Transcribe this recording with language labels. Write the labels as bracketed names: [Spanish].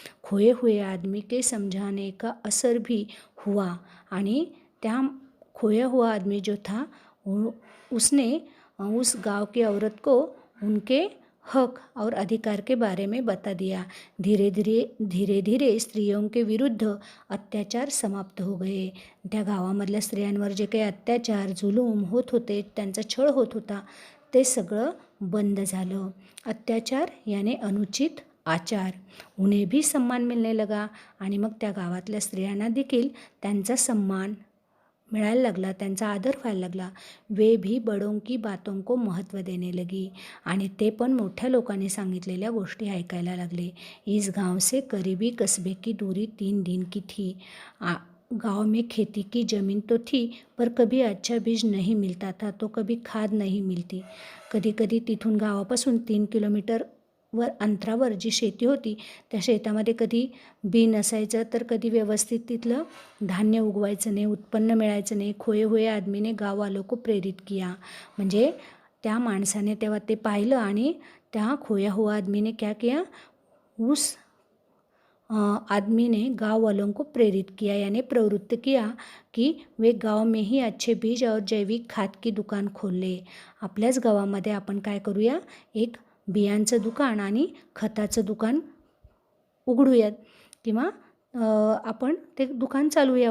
[Hindi] खोए हुए आदमी के समझाने का असर भी हुआ [Marathi] आणि त्या [Hindi] खोया हुआ आदमी जो था उसने उस गांव की औरत को उनके हक और अधिकार के बारे में बता दिया। धीरे धीरे स्त्रियों के विरुद्ध अत्याचार समाप्त हो गए। [Marathi] त्या गावामधल्या स्त्रियांवर जे काही अत्याचार जुलूम होत होते, त्यांचा छळ होत होता, ते सगळं बंद झालं। [Hindi] अत्याचार यानी अनुचित आचार, उन्हें भी सम्मान मिलने लगा [Marathi] आणि मग त्या गावातल्या स्त्रियांना देखील त्यांचा सम्मान मिळायला लागला, त्यांचा आदर व्हायला लागला। [Hindi] वे भी बड़ों की बातों को महत्व देने लगी [Marathi] आणि ते पण मोठ्या लोकांनी सांगितलेल्या गोष्टी ऐकायला लागले। [Hindi] इस गांव से करीबी कस्बे की दूरी 3 दिन की थी। गांव में खेती की ज़मीन तो थी पर कभी अच्छा बीज नहीं मिलता था, तो कभी खाद नहीं मिलती। [Marathi] कधी कधी तिथून गावापासून 3 किलोमीटर वर अंतरावर जी शेती होती त्या शेतामध्ये कधी बी नसायचं, तर कधी व्यवस्थित तिथलं धान्य उगवायचं नाही, उत्पन्न मिळायचं नाही। [Hindi] खोए हुए आदमीने गाव वालों को प्रेरित किया, [Marathi] म्हणजे त्या माणसाने तेव्हा ते पाहिलं आणि त्या [Hindi] खोया हुआ आदमीने क्या किया, उस आदमी ने गाँव वालों को प्रेरित किया यानी प्रवृत्त किया कि वे गाँव में ही अच्छे बीज और जैविक खाद की दुकान खोल ले। [Marathi] आपल्याच गावामध्ये आपण काय करूया, एक बियांचं दुकान आणि खताचं दुकान उघडूयात किंवा आपण ते दुकान चालूया।